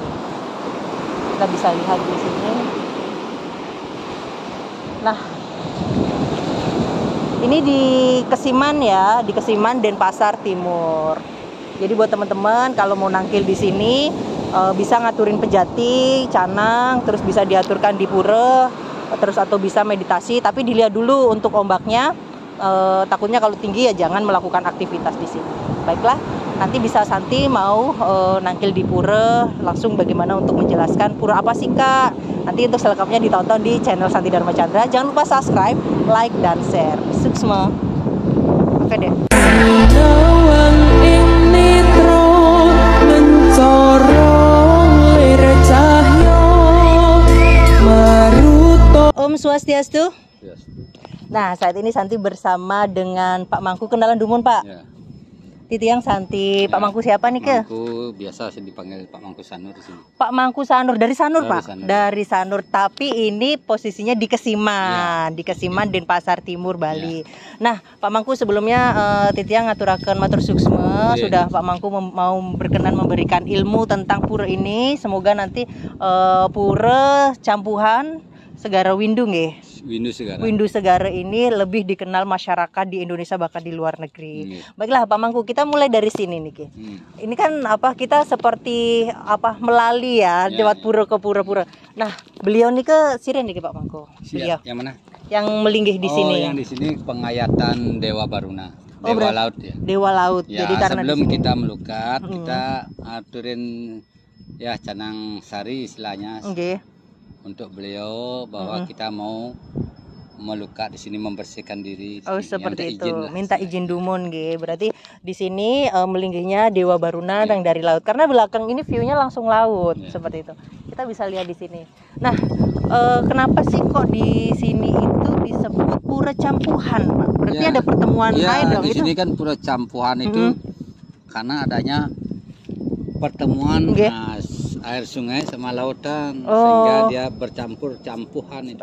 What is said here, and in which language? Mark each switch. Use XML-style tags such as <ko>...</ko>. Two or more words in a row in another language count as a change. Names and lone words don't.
<id>Kita bisa lihat di sini. Nah, ini di Kesiman ya, di Kesiman Denpasar Timur. Jadi buat teman-teman kalau mau nangkil di sini bisa ngaturin pejati, canang, terus bisa diaturkan di pura. Terus atau bisa meditasi, tapi dilihat dulu untuk ombaknya. Takutnya kalau tinggi ya jangan melakukan aktivitas di sini. Baiklah, nanti bisa Santi mau nangkil di pura langsung bagaimana untuk menjelaskan pura apa sih Kak. Nanti untuk selengkapnya ditonton di channel Santi Dharma Chandra. Jangan lupa</id> <en>subscribe, like</en> <id>dan share. Sukses. Oke deh.</id> <sa>Om Swastiastu.</sa> <id>Yes. Nah, saat ini Santi bersama dengan Pak Mangku. Kenalan dumun Pak. Ya. Titiang Santi. Ya. Pak Mangku siapa nih ke? Mangku biasa sih dipanggil Pak Mangku Sanur di sini. Pak Mangku Sanur dari Sanur dari Pak. Sanur. Dari Sanur. Tapi ini posisinya di Kesiman, ya. Di Kesiman Denpasar Timur Bali. Ya. Nah, Pak Mangku sebelumnya Titiang</id> <ban>ngaturaken matur suksma.</ban> <id>Ya. Sudah Pak Mangku mau berkenan memberikan ilmu tentang pura ini. Semoga nanti pura campuhan Segara Windu nggih. Windu Segara ini lebih dikenal masyarakat di Indonesia bahkan di luar negeri. Baiklah Pak Mangku, kita mulai dari sini nih Ki. Ini kan kita seperti melali ya, lewat pura ke pura-pura. Nah, beliau nih ke siren nih Pak Mangku. Beliau. Yang mana? Yang melinggih di sini. Oh, yang di sini pengayatan Dewa Baruna. Dewa Laut ya. Dewa Laut. Ya, jadi karena sebelum kita melukat, kita aturin ya canang sari istilahnya. Untuk beliau bahwa kita mau melukat di sini, membersihkan diri. Oh, seperti itu. Minta izin</id> <ban>dumun nggih.</ban> <id>Berarti di sini melinggihnya Dewa Baruna yang dari laut. Karena belakang ini view-nya langsung laut, seperti itu. Kita bisa lihat di sini. Nah, kenapa sih kok di sini itu disebut pura campuhan, Pak? Berarti ada pertemuan air dong di itu. sini kan pura campuhan itu karena adanya pertemuan air sungai sama lautan, sehingga dia bercampur, campuhan itu.</id>